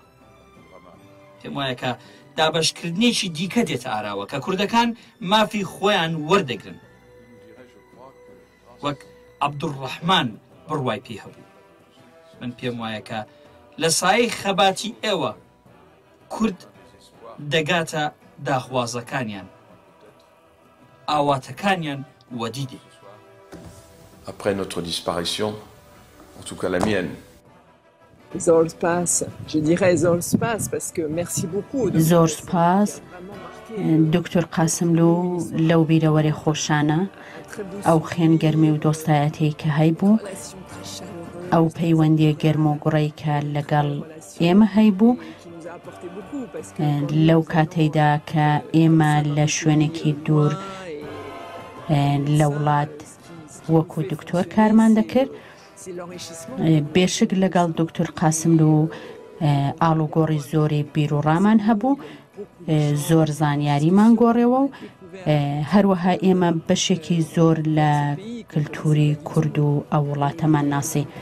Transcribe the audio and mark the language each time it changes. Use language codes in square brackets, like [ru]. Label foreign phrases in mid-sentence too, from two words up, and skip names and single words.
[ckb] پێم وایە کە دابەشکردنێکی دیکە دێتە ئاراوە کە کوردەکان مافی خۆیان وەردەگرن وەک عەبدوڕەحمان بڕوای پێ هەبوو. من پێم وایە کە لە سایەی خەباتی ئێوە کورد دەگاتە داخوازەکانیان ئاواتەکانیان وەدیدێ. [fr] Après notre disparition, en tout cas la mienne. [ckb] زۆر سپاس. [fr] Je dirais [ckb] زۆر سپاس [fr] parce que merci beaucoup. [ckb] زۆر سپاس دکتۆر قاسملوو لەو بیرەوەرە خۆشانە ئەو خێنگەرمی و دۆستایەتی کە هەیبوو ئەو پەیوەندیە گەرم و گوڕی کە لەگەڵ ئێمە هەیبوو لەو کاتەیدا کە ئێمە لە شوێنێکی دوور لە وڵات وەکو دکتۆر کارمان دەکرد بێشک لەگەڵ دکتۆر قاسملوو ئاڵوگۆڕی زۆری بیر و ڕامان هەبوو زۆر زانیاریمان گۆڕێەوە و هەروەها ئێمە بەشێکی زۆر لە کللتوری کورد و ئەو وڵاتەمان ناسی.